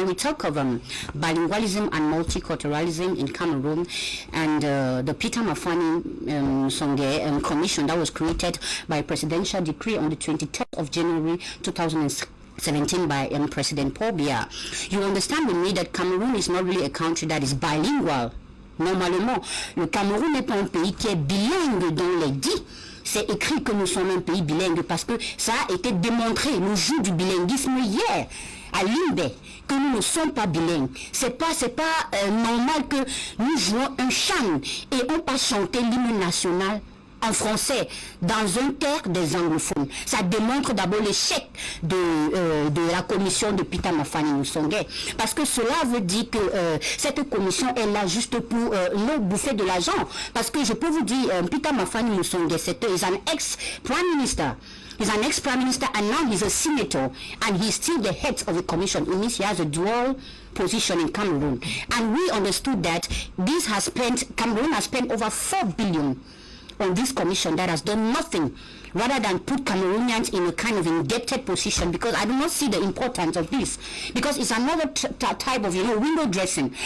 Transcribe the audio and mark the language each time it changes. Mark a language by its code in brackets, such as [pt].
[en] When we talk of bilingualism and multiculturalism in Cameroon and the Peter Mafani Songe Commission that was created by presidential decree on the 23rd of January 2017 by President Paul Biya, you understand with me that Cameroon is not really a country that is bilingual. [fr] Normalement, le Cameroun n'est pas un pays qui est bilingue dans les dits. C'est écrit que nous sommes un pays bilingue parce que ça a été démontré le jour du bilinguisme hier à Limbe que nous ne sommes pas bilingues. C'est pas normal que nous jouons un chant et on pas chanter l'hymne national en français dans un terre des anglophones. Ça démontre d'abord l'échec de la commission de Peter Mafani Moussongue. Parce que cela veut dire que cette commission est là juste pour nous bouffer de l'argent. Parce que je peux vous dire, Peter Mafani Moussongue, c'est un ex-prime minister. [en] He's an ex-prime minister and now he's a senator and he's still the head of the commission. It means he has a dual position in Cameroon. And we understood that Cameroon has spent over 4 billion on this commission that has done nothing rather than put Cameroonians in a kind of indebted position, because I do not see the importance of this, because it's another type of window dressing.